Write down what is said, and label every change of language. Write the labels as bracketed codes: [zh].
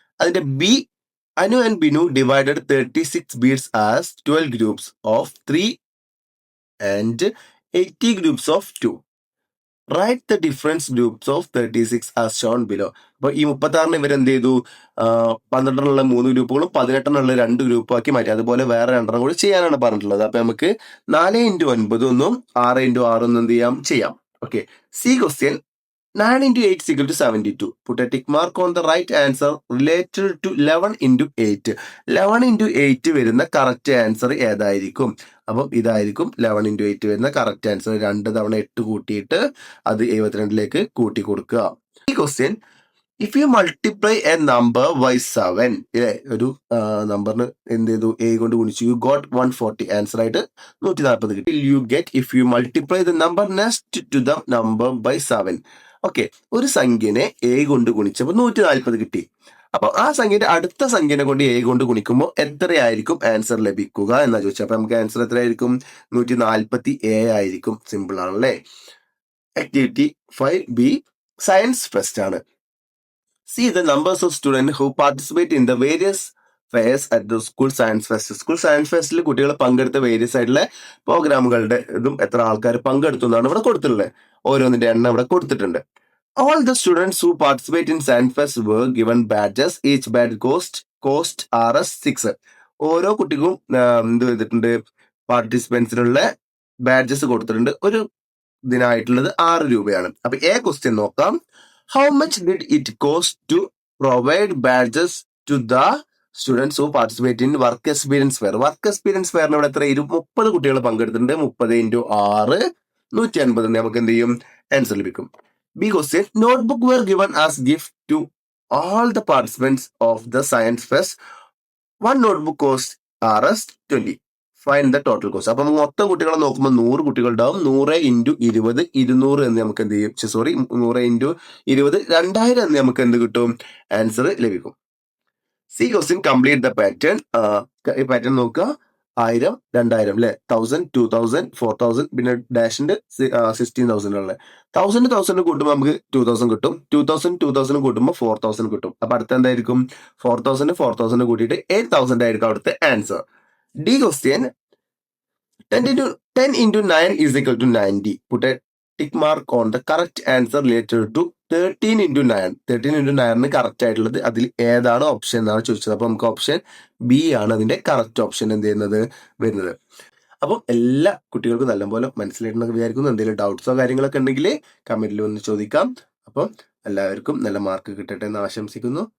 [en] അതിന്റെ B, Anu and Binu divided 36 beads as 12 groups of 3 and 80 groups of 2. Write the difference groups of 36 as shown below. [ml] അപ്പൊ ഈ 36 ഇവരെന്ത് ചെയ്തു? 12 3 ഗ്രൂപ്പുകളും 18 2 ഗ്രൂപ്പാക്കി മാറ്റി. അതുപോലെ വേറെ 2 കൂടി ചെയ്യാനാണ് പറഞ്ഞിട്ടുള്ളത്. അപ്പൊ നമുക്ക് 4 × 9 ഒന്നും 6 × 6 ഒന്നും എന്ത് ചെയ്യാം. Okay. [en] C question 9 × 8 is equal to 72. Put a tick mark on the right answer related to 11 × 8. [ml] 11 × 8 വരുന്ന കറക്റ്റ് ആൻസർ ഏതായിരിക്കും? അപ്പം ഇതായിരിക്കും 11 × 8 വരുന്ന കറക്റ്റ് ആൻസർ. 2 തവണ 8 കൂട്ടിയിട്ട് അത് 72ലേക്ക് കൂട്ടി കൊടുക്കുക. [en] ഈ question if you multiply a number by 7, [ml] ഒരു നമ്പറിന് എന്ത് ചെയ്തു? എ കൊണ്ട് ഗുണിച്ചു. [en] You got 140. [ml] ആൻസർ ആയിട്ട് 140 കിട്ടി. [en] You get if you multiply the number next to the number by 7. [ml] Okay, ഒരു സംഖ്യനെ എ കൊണ്ട് ഗുണിച്ചപ്പോൾ 140 കിട്ടി. അപ്പൊ ആ സംഖ്യയുടെ അടുത്ത സംഖ്യനെ കൊണ്ട് എ കൊണ്ട് ഗുണിക്കുമ്പോൾ എത്രയായിരിക്കും ആൻസർ ലഭിക്കുക എന്നാ ചോദിച്ചത്. അപ്പൊ നമുക്ക് ആൻസർ എത്രയായിരിക്കും? 147 ആയിരിക്കും. സിമ്പിൾ ആണല്ലേ. ആക്ടിവിറ്റി 5B സയൻസ് ഫെസ്റ്റ് ആണ്. [en] See the numbers of students who participate in the various fairs at the school science fest. [ml] School science ഫെസ്റ്റിൽ കുട്ടികൾ പങ്കെടുത്ത വേരിയസ് ആയിട്ടുള്ള പ്രോഗ്രാമുകളുടെ ഇതും എത്ര ആൾക്കാർ പങ്കെടുത്തു എന്നാണ് ഇവിടെ കൊടുത്തിട്ടുള്ളത്. ഓരോന്നിന്റെ എണ്ണം ഇവിടെ കൊടുത്തിട്ടുണ്ട്. [en] All the students who participate in science fest were given badges. Each badge cost Rs6. [ml] ഓരോ കുട്ടിക്കും എന്ത് ചെയ്തിട്ടുണ്ട്? പാർട്ടിസിപ്പൻസിനുള്ള ബാഡ്ജസ് കൊടുത്തിട്ടുണ്ട്. ഒരു ഇതിനായിട്ടുള്ളത് 6 രൂപയാണ്. അപ്പൊ എ ക്വസ്റ്റ്യൻ നോക്കാം. [en] How much did it cost to provide badges to the students who participate in work experience fair? [ml] Work experience ഫെയറിന് ഇവിടെ എത്ര? 30 കുട്ടികൾ പങ്കെടുത്തിട്ടുണ്ട്. 30 × 6 150. നമുക്ക് എന്ത് ചെയ്യും? ആൻസർ ലഭിക്കും. [en] B question notebook were given as gift to all the participants of the science fest. One notebook cost Rs20. Find the total cost. [ml] അപ്പൊ മൊത്തം കുട്ടികളെ നോക്കുമ്പോൾ 100 കുട്ടികൾ ഉണ്ടാവും. 100 × 20 200 എന്ന് നമുക്ക് എന്ത് ചെയ്യും? 100 × 20 2000 എന്ന് നമുക്ക് എന്ത് കിട്ടും? ആൻസർ ലഭിക്കും. [en] C question complete the pattern. [ml] ഈ പാറ്റേൺ നോക്കുക. 1000 2000 അല്ലെ, 1000 2000 4000 പിന്നെ ഡാഷിന്റെ 16,000 ഉള്ളത്. 1000 കൂട്ടുമ്പോൾ നമുക്ക് 2000 കിട്ടും. 2000 കൂട്ടുമ്പോൾ 4000 കിട്ടും. അപ്പൊ അടുത്ത എന്തായിരിക്കും? 4000 കൂട്ടിയിട്ട് 8000 ആയിരിക്കും അവിടുത്തെ answer. [en] D question 10 × 9 is equal to 90. Put a tick mark on the correct answer related to 13 × 9. [ml] 13 × 9 correct ആയിട്ടുള്ളത് അതിൽ ഏതാണ് ഓപ്ഷൻ എന്നാണ് ചോദിച്ചത്. അപ്പൊ നമുക്ക് ഓപ്ഷൻ ബി ആണ് അതിന്റെ കറക്റ്റ് ഓപ്ഷൻ എന്ത് ചെയ്യുന്നത് വരുന്നത്. അപ്പം എല്ലാ കുട്ടികൾക്കും നല്ലപോലെ മനസ്സിലായിട്ടുണ്ടെന്ന് വിചാരിക്കുന്നു. എന്തെങ്കിലും ഡൗട്ട്സോ കാര്യങ്ങളൊക്കെ ഉണ്ടെങ്കിൽ കമന്റിൽ ഒന്ന് ചോദിക്കാം. അപ്പം എല്ലാവർക്കും നല്ല മാർക്ക് കിട്ടട്ടെ എന്ന് ആശംസിക്കുന്നു.